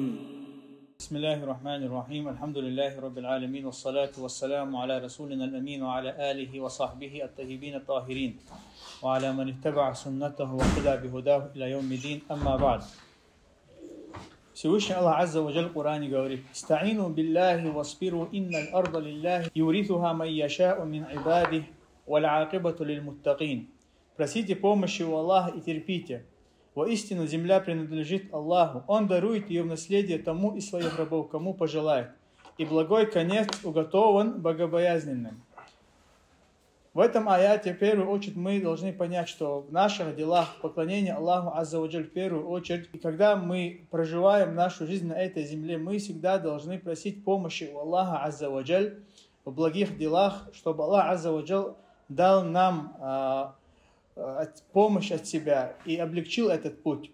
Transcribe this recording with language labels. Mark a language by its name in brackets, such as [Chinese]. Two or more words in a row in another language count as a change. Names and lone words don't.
[Arabic] بسم الله الرحمن الرحيم الحمد لله رب العالمين والصلاة والسلام على رسولنا الأمين وعلى آله وصحبه الطيبين الطاهرين وعلى من اتبع سنته واقتدى بهداه إلى يوم الدين أما بعد. [Russian] Всевышний Аллах [Arabic] عز وجل [Russian] в Коране говорит: [Arabic] «استعينوا بالله واصبروا إن الأرض لله يورثها من يشاء من عباده والعاقبة للمتقين». [Russian] Просите помощи у Аллаха и терпите. Воистину земля принадлежит Аллаху. Он дарует ее в наследие тому из своих рабов, кому пожелает. И благой конец уготован богобоязненным. В этом аяте, в первую очередь, мы должны понять, что в наших делах поклонение Аллаху [Arabic] عز وجل [Russian] в первую очередь, и когда мы проживаем нашу жизнь на этой земле, мы всегда должны просить помощи у Аллаха [Arabic] عز وجل [Russian] в благих делах, чтобы Аллах [Arabic] عز وجل [Russian] дал нам помощь от себя и облегчил этот путь.